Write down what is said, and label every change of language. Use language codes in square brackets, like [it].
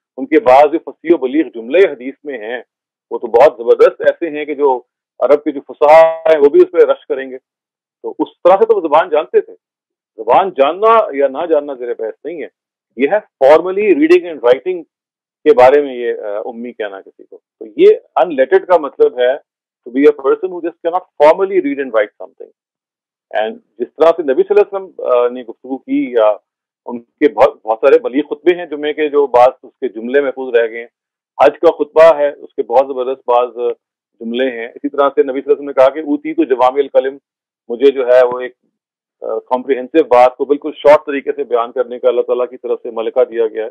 [ur] ان کے بعض جو فصیح و بلیغ جملے حدیث میں ہیں وہ تو بہت زبردست ایسے ہیں کہ جو عرب کے جو فصحاء ہیں وہ بھی اس پہ رش کریں گے. تو اس طرح سے تو وہ زبان جانتے تھے. زبان جاننا یا نہ جاننا زیر بحث نہیں ہے, یہ ہے فارملی ریڈنگ اینڈ رائٹنگ کے بارے میں یہ امی کہنا کسی کو. تو یہ ان لیٹرڈ کا مطلب ہے [en] to be a person who just cannot formally read and write something. [ur] And جس طرح سے نبی صلی اللہ علیہ وسلم نے گفتگو کی, یا ان کے بہت سارے بلیغ خطبے ہیں جمعے کے جو بعض اس کے جملے محفوظ رہ گئے ہیں. حج کا خطبہ ہے, اس کے بہت زبردست بعض جملے ہیں. اسی طرح سے نبی صلی اللہ علیہ وسلم نے کہا کہ [ar] اوتی تو جوامع الکلم, [ur] مجھے جو ہے وہ ایک کمپریہنسو بات کو بالکل شارٹ طریقے سے بیان کرنے کا اللہ تعالیٰ کی طرف سے ملکہ دیا گیا ہے.